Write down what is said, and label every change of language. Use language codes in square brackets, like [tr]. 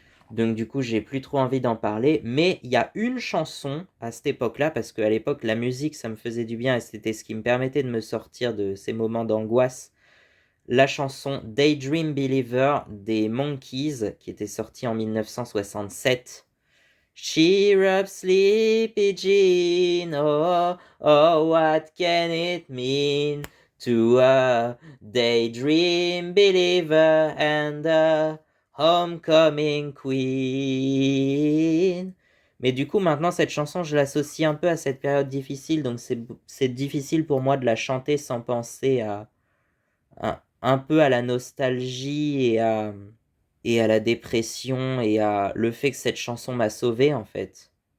[fr] Donc du coup, j'ai plus trop envie d'en parler. Mais il y a une chanson à cette époque-là, parce qu'à l'époque, la musique, ça me faisait du bien et c'était ce qui me permettait de me sortir de ces moments d'angoisse. La chanson Daydream Believer des Monkees, qui était sortie en 1967. [en] Cheer up, sleepy Jean, oh, oh, what can it mean to a daydream believer and a homecoming queen. [fr] Mais du coup, maintenant, cette chanson, je l'associe un peu à cette période difficile, donc c'est difficile pour moi de la chanter sans penser à un peu à la nostalgie et à la dépression et à le fait que cette chanson m'a sauvé en fait.